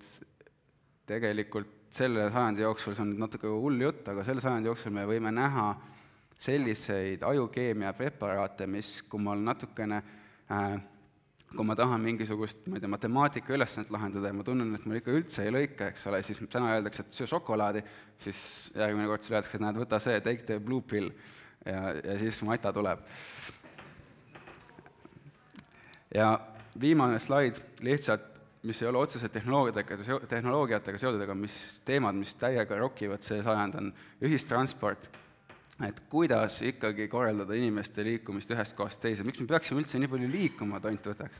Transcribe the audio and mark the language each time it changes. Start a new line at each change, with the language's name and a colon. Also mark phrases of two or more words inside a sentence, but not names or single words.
Estonian: Tegelikult selle sajandi jooksul, see on natuke hull jutt, aga selle sajandi jooksul me võime näha selliseid ajukeemia preparaate, mis kui ma natukene kui ma tahan mingisugust, ma ei tea, matemaatika ülesannet lahendada ja ma tunnen, et mul ikka üldse ei lõika, eks ole, siis täna öeldakse, et söö šokolaadi, siis järgmine kord öeldakse, et näed, võta see,
English: take the blue pill
Estonian: ja siis mata tuleb. Ja viimane slaid lihtsalt, mis ei ole otseselt tehnoloogiatega seotud, aga teemad, mis täiega rokivad see sajand, on ühistransport. Et kuidas ikkagi korraldada inimeste liikumist ühest kohast teise, miks me peaksime üldse nii palju liikuma, tont võtaks.